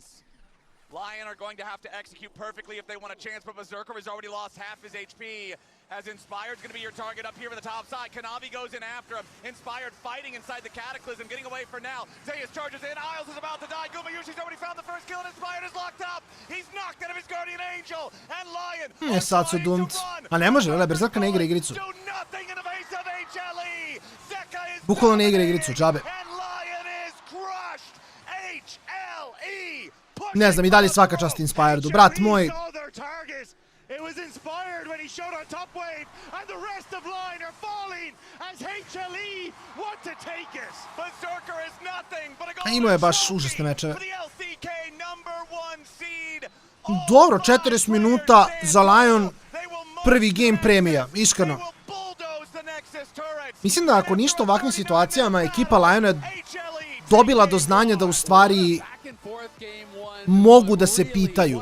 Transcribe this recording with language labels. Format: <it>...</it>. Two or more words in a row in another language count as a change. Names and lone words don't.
<en>LYON are going to have to execute perfectly if they want a chance, but Berserker has already lost half his HP. As Inspired's going to be your target up here for the top side. Kanavi goes in after him. Inspired fighting inside the Cataclysm, getting away for now. Zeus charges in. Isles is about to die. Guma Yushi's already found the first kill, and Inspired is locked up. He's knocked out of his Guardian Angel. And LYON</en> <sr>Sad su dunt. A ne može, vele, Berserker ne igra igricu. Bukvalno ne igra igricu, džabe. Ne znam, i dalje svaka čast Inspiredu. Brat moj,</sr> <en>It was Inspired when he showed on top wave, and the rest of LYON are falling as HLE want to take it. Berserker is nothing but a goal.</en> <sr>Imao je baš užasne mečeve. Dobro, 40 minuta za LYON, prvi game premija, iskreno. Mislim da ako ništa u ovakvim situacijama, ekipa LYON je dobila do znanja da u stvari mogu da se pitaju.</sr>